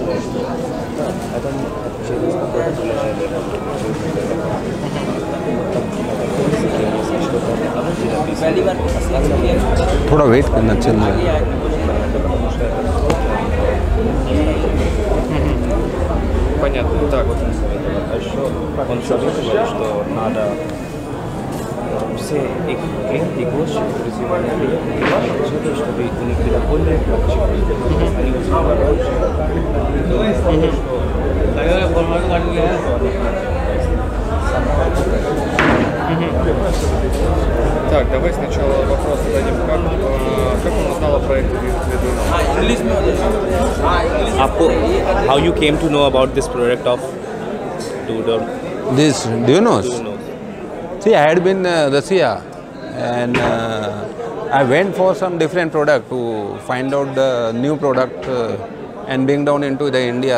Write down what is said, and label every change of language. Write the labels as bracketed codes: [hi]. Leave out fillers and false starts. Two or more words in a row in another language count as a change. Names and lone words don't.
[ru] Это через какое-то приложение. [hi] थोड़ा वेट करना चल रहा है। [ru] Понятно. Так. Он советовал, что надо все их клиенты и гости развивали клиенты, чтобы у них было более качественно. Они узнавали. Так, давай сначала вопрос зададим, как он узнал о проекте [en] How you came to know about this product of Doodle? This, do you know? See, I had been Russia, and I went for some different product to find out the new product and bring down into the India.